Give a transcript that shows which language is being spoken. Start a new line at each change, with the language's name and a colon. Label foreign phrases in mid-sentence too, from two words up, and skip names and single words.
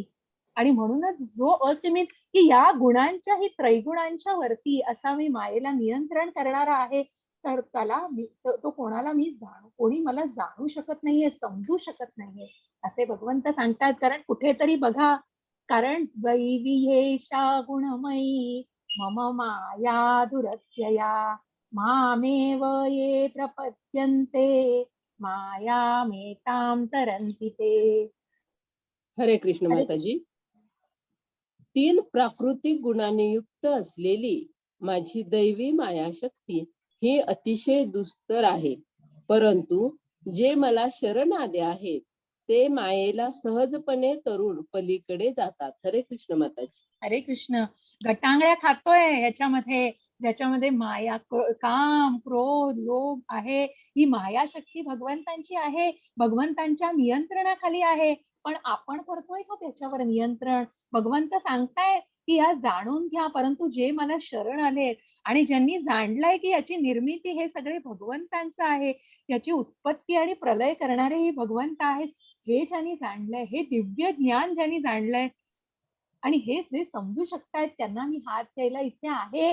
Marathi: आणि म्हणूनच जो असीमित, की या गुणांच्या, ही त्रैगुणांच्या वरती असा मी मायेला नियंत्रण करणारा आहे, तर त्याला तो कोणाला मी कोणी मला जाणू शकत नाहीये, समजू शकत नाहीये, असे भगवंत सांगतात. कारण कुठेतरी बघा, कारण
Sanskrit: वैविहेशा गुणमयी मम माया दुरत्यया मामेव ये प्रपद्यन्ते मायामेतां तरन्ति ते.
Marathi: हरे कृष्ण माताजी. 3 प्राकृतिक गुणांनी युक्त असलेली माझी दैवी मायाशक्ती ही अतिशय दुस्तर आहे, परंतु जे मला शरण आले आहेत ते मायेला सहजपणे तरुण पलीकडे जातात. हरे कृष्ण माताजी. हरे कृष्ण. गटांगळ्या खातोय ह्याच्यामध्ये, ज्याच्यामध्ये माया, काम, क्रोध, लोभ आहे. ही मायाशक्ती भगवंतांची आहे, भगवंतांच्या नियंत्रणाखाली आहे. पण आपण करतोय का त्याच्यावर नियंत्रण? भगवंत सांगताय की या जाणून घ्या, परंतु जे मला शरण आलेत, आणि ज्यांनी जाणलंय की याची निर्मिती हे सगळे भगवंतांचं आहे, याची उत्पत्ती आणि प्रलय करणारे हे भगवंत आहेत, हे ज्यांनी जाणलंय, हे दिव्य ज्ञान ज्यांनी जाणलंय, आणि हे जे समजू शकतायत, त्यांना मी हात द्यायला इथे आहे.